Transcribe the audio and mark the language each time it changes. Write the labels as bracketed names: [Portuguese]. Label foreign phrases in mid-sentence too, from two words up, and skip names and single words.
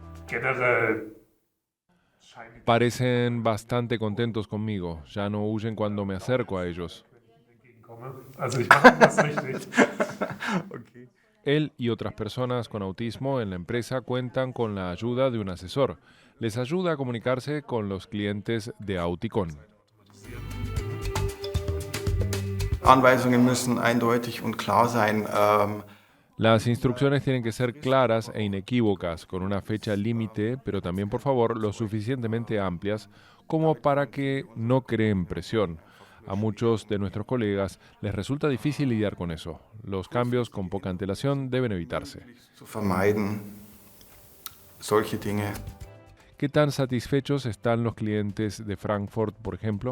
[Spanish] Parecen bastante contentos conmigo. Ya no huyen cuando me acerco a ellos. Él y otras personas con autismo en la empresa cuentan con la ayuda de un asesor. Les ayuda a comunicarse con los clientes de Auticon. [German] Anweisungen müssen eindeutig und klar sein. [Spanish] Las instrucciones tienen que ser claras e inequívocas, con una fecha límite, pero también, por favor, lo suficientemente amplias como para que no creen presión. A muchos de nuestros colegas les resulta difícil lidiar con eso. Los cambios con poca antelación deben evitarse. ¿Qué tan satisfechos están los clientes de Frankfurt, por ejemplo?